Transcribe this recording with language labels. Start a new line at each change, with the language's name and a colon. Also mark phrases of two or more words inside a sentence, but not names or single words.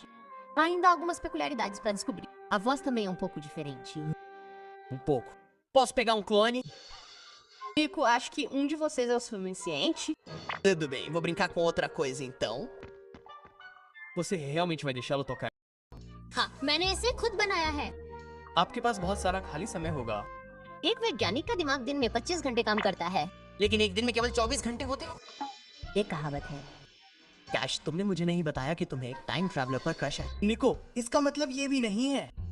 Portuguese: Ainda há algumas peculiaridades para descobrir. A voz também é um pouco diferente. Um pouco. Posso pegar um clone? Nico, acho que um de vocês é o suficiente. Tudo bem, vou brincar com outra coisa então. Você realmente vai deixá-lo tocar?
Hindi: हाँ, मैंने इसे खुद बनाया है. आपके पास बहुत सारा खाली समय होगा. एक वैज्ञानिक का दिमाग दिन में 25 घंटे काम करता है. लेकिन एक दिन में केवल 24 घंटे होते हैं. ये कहावत है. कैश, तुमने मुझे नहीं बताया कि तुम्हें एक
English: time traveler
Hindi: पर क्रश है. निको, इसका मतलब ये भी नहीं है.